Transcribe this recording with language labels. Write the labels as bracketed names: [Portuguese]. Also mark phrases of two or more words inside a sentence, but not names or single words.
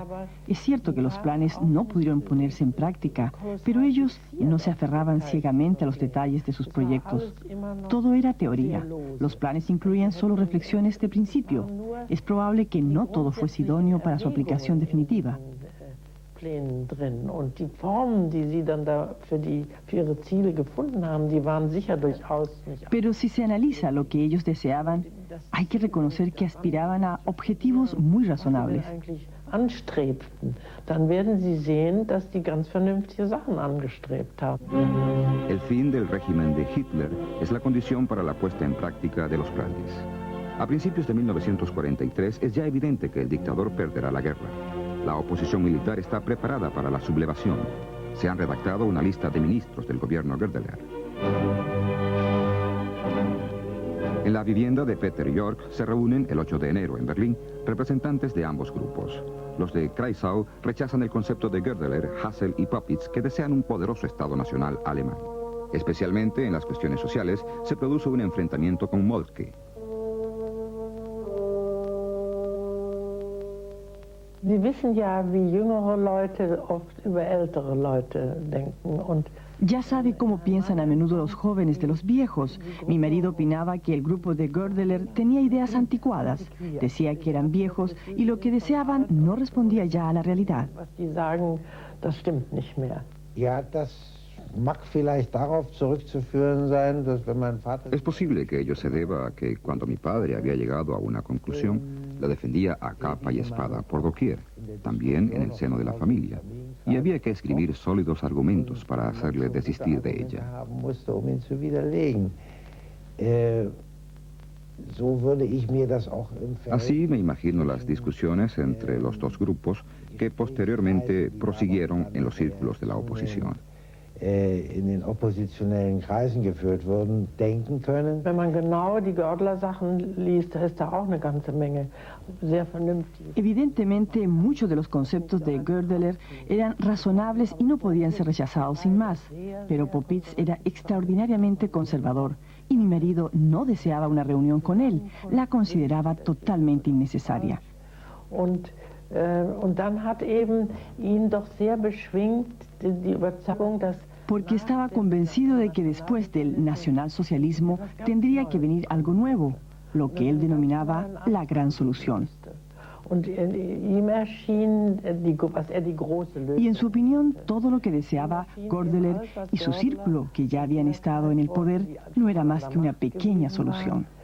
[Spanish] Es cierto que los planes no pudieron ponerse en práctica, pero ellos no se aferraban ciegamente a los detalles de sus proyectos. Todo era teoría. Los planes incluían solo reflexiones de principio. Es probable que no todo fuese idóneo para su aplicación definitiva. [German] Plänen drin und die Formen, die sie dann da für ihre Ziele gefunden haben, die waren sicher durchaus nicht. [Spanish] Pero si se analiza lo que ellos deseaban, hay que reconocer que aspiraban a objetivos muy razonables. [German] Anstrebten, dann werden Sie sehen, dass die ganz vernünftige Sachen angestrebt haben. [Spanish] El fin del régimen de Hitler es la condición para la puesta en práctica de los planes. A principios de 1943 es ya evidente que el dictador perderá la guerra. La oposición militar está preparada para la sublevación. Se han redactado una lista de ministros del gobierno Goerdeler. En la vivienda de Peter York se reúnen el 8 de enero en Berlín representantes de ambos grupos. Los de Kreisau rechazan el concepto de Goerdeler, Hassel y Popitz, que desean un poderoso Estado nacional alemán. Especialmente en las cuestiones sociales se produce un enfrentamiento con Moltke. [German] Sie wissen ja, wie jüngere Leute oft über ältere Leute denken und [Spanish] ya sabe cómo piensan a menudo los jóvenes de los viejos. Mi marido opinaba que el grupo de Goerdeler tenía ideas anticuadas. Decía que eran viejos y lo que deseaban no respondía ya a la realidad. [German] Was die sagen, das stimmt nicht mehr. Ja, das mag vielleicht darauf zurückzuführen sein, dass wenn mein Vater... [Spanish] Es posible que ello se deba a que cuando mi padre había llegado a una conclusión, la defendía a capa y espada por doquier, también en el seno de la familia, y había que escribir sólidos argumentos para hacerle desistir de ella. Así me imagino las discusiones entre los dos grupos que posteriormente prosiguieron en los círculos de la oposición. [German] In den oppositionellen Kreisen geführt wurden, denken können. Wenn man genau die Goerdeler-Sachen liest, da ist da auch eine ganze Menge sehr vernünftig. [Spanish] Evidentemente, muchos de los conceptos de Goerdeler eran razonables y no podían ser rechazados sin más. Pero Popitz era extraordinariamente conservador y mi marido no deseaba una reunión con él. La consideraba totalmente innecesaria. [German] Und dann hat eben ihn doch sehr beschwingt die Überzeugung, dass [Spanish] porque estaba convencido de que después del nacionalsocialismo tendría que venir algo nuevo, lo que él denominaba la gran solución. Y en su opinión, todo lo que deseaba Goerdeler y su círculo, que ya habían estado en el poder, no era más que una pequeña solución.